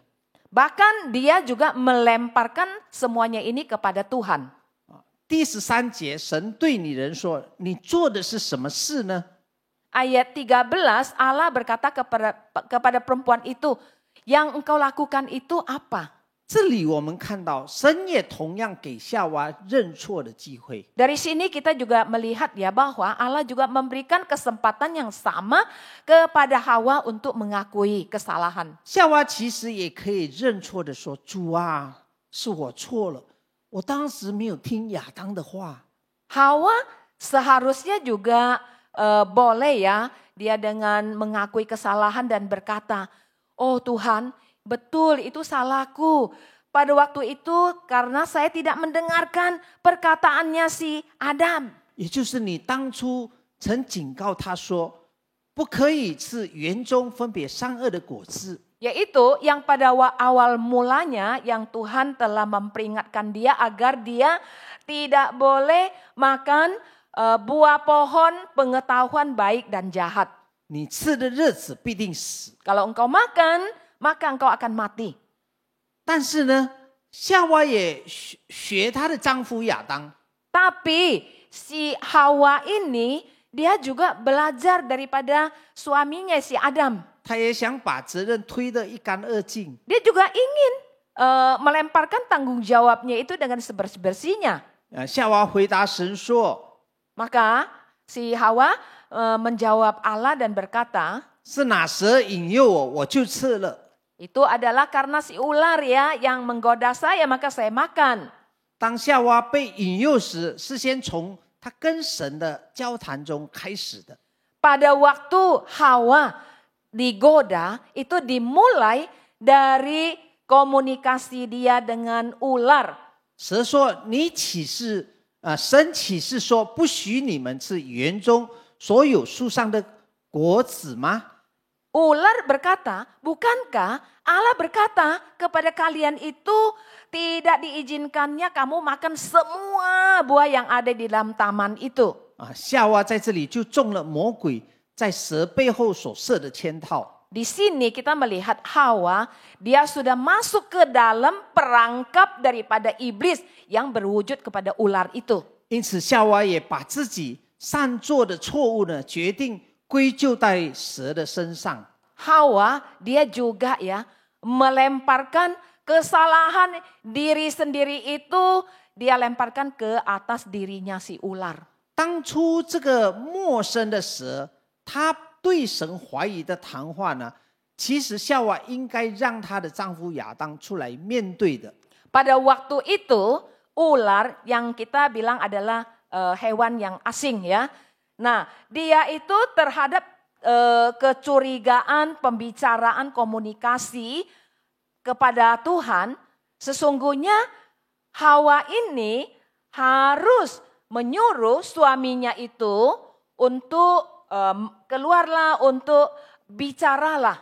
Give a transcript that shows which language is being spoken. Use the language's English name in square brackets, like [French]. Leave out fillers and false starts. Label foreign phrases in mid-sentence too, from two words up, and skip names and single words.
[Indonesian] Bahkan dia juga melemparkan semuanya ini kepada Tuhan. [Chinese] 第13节，神对女人说：“你做的是什么事呢？” [Indonesian] Ayat 13, Allah berkata kepada perempuan itu, yang engkau lakukan itu apa? [Chinese] 这里我们看到，神也同样给夏娃认错的机会。 [Indonesian] Dari sini kita juga melihat ya bahwa Allah juga memberikan kesempatan yang sama kepada Hawa untuk mengakui kesalahan. [Chinese] 夏娃其实也可以认错的说：“主啊，是我错了，我当时没有听亚当的话。” [Indonesian] Hawa seharusnya juga boleh ya, dia dengan mengakui kesalahan dan berkata, "Oh Tuhan, betul itu salahku. Pada waktu itu karena saya tidak mendengarkan perkataannya si Adam." [Chinese] 也就是你当初曾警告他说，不可以吃园中分别善恶的果子。 [Indonesian] Yaitu yang pada awal mulanya yang Tuhan telah memperingatkan dia agar dia tidak boleh makan buah pohon pengetahuan baik dan jahat. [Chinese] 你吃的日子必定死。 [Indonesian] Kalau engkau makan, maka engkau akan mati. [Chinese] 但是呢，夏娃也学她的丈夫亚当， [Indonesian] Tapi si Hawa ini dia juga belajar daripada suaminya si Adam. [Chinese] 她也想把责任推得一干二净。 [Indonesian] Dia juga ingin melemparkan tanggung jawabnya itu dengan sebersih-bersihnya. [Chinese] 夏娃回答神说 [Indonesian] Maka si Hawa menjawab Allah dan berkata, [Chinese] 是哪蛇引诱我，我就吃了。 [Indonesian] itu adalah karena si ular ya yang menggoda saya maka saya makan. [Chinese] 当夏娃被引诱时，是先从她跟神的交谈中开始的。 [Indonesian] Pada waktu Hawa digoda itu dimulai dari komunikasi dia dengan ular. [Chinese] 蛇说：“你岂是神岂是说不许你们吃园中所有树上的果子吗？” [Indonesian] Ular berkata, bukankah Allah berkata kepada kalian itu tidak diizinkannya kamu makan semua buah yang ada di dalam taman itu. [Chinese] 夏娃在这里就中了魔鬼在蛇背后所设的圈套。 [Indonesian] Di sini kita melihat Hawa, dia sudah masuk ke dalam perangkap daripada iblis yang berwujud kepada ular itu. [Chinese] 因此，夏娃也把自己擅做的错误呢，决定归咎在蛇的身上。 [Indonesian] Hawa, dia juga ya melemparkan kesalahan diri sendiri itu, dia lemparkan ke atas dirinya si ular. [Chinese] 当初这个陌生的蛇，她对神怀疑的谈话呢，其实夏娃应该让她的丈夫亚当出来面对的。 [Indonesian] Pada waktu itu, ular yang kita bilang adalah hewan yang asing ya. Nah, dia itu terhadap kecurigaan, pembicaraan, komunikasi kepada Tuhan. Sesungguhnya Hawa ini harus menyuruh suaminya itu untuk keluarlah, untuk bicaralah.